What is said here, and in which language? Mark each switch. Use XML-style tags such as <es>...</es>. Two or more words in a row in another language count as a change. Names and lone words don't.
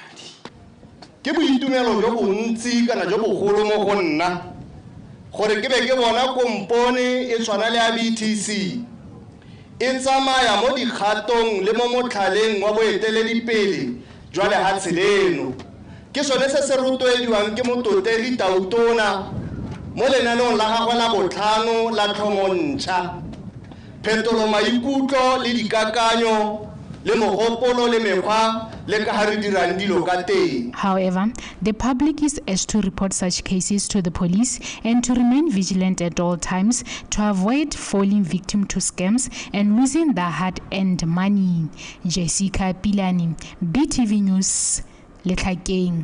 <tn>Ke boitumelo jo bontsi kana jo bogolo mo go nna gore ke be ke bona kompone e tshwana le ya BTC e tsamaya mo dikgatong le mo motlhaleng wa boeteledipele jwa lehatshe leno ke sone se se rotloediwang ke mototegi Tautona mo lenaneong la gagwe la botlhano la tlhomontšha phetolo maikutlo le dikakanyo le mogopolo le mekgwa.</tn> <en>However, the public is asked to report such cases to the police and to remain vigilant at all times to avoid falling victim to scams and losing their hard-earned money. Jessica Pilani, BTV News, Letlhakeng.</en>